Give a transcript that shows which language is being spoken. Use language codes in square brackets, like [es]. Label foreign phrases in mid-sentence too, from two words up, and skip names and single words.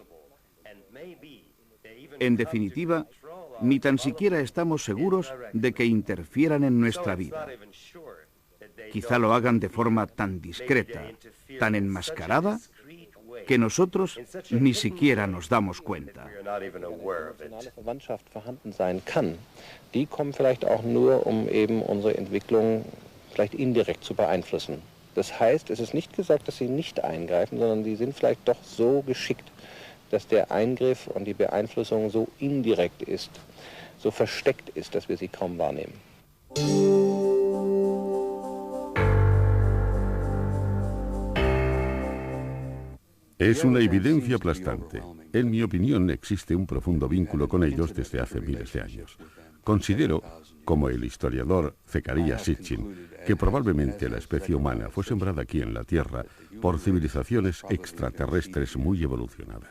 [es] En definitiva, ni tan siquiera estamos seguros de que interfieran en nuestra vida. Quizá lo hagan de forma tan discreta, tan enmascarada, que nosotros ni siquiera nos damos cuenta. [de] Die kommen vielleicht auch nur, eben unsere Entwicklung vielleicht indirekt zu beeinflussen. Das heißt, es ist nicht gesagt, dass sie nicht eingreifen, sondern sie sind vielleicht doch so geschickt, dass der Eingriff und die Beeinflussung so indirekt ist, so versteckt ist, dass wir sie kaum wahrnehmen. [es] Es una evidencia aplastante. En mi opinión, existe un profundo vínculo con ellos desde hace miles de años. Considero, como el historiador Zecarías Sitchin, que probablemente la especie humana fue sembrada aquí en la Tierra por civilizaciones extraterrestres muy evolucionadas.